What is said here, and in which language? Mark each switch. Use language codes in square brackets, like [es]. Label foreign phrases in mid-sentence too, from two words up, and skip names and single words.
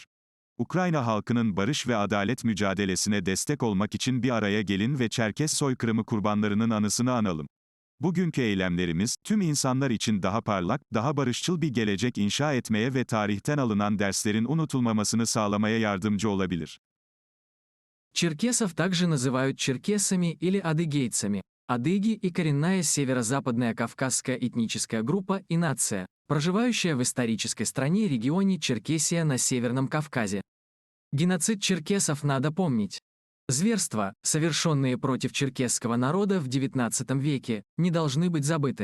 [tr] Ukrayna halkının barış ve adalet mücadelesine destek olmak için bir araya gelin ve Çerkes soykırımı kurbanlarının anısını analım. Bugünkü eylemlerimiz, tüm insanlar için daha parlak, daha barışçıl bir gelecek inşa etmeye ve tarihten alınan derslerin unutulmamasını sağlamaya yardımcı olabilir. [ru] Черкесов также называют черкесами или адыгейцами. Адыги и коренная северо-западная кавказская этническая группа и нация, проживающая в исторической стране и регионе Черкесия на Северном Кавказе. Геноцид черкесов надо помнить. Зверства, совершенные против черкесского народа в XIX веке, не должны быть забыты.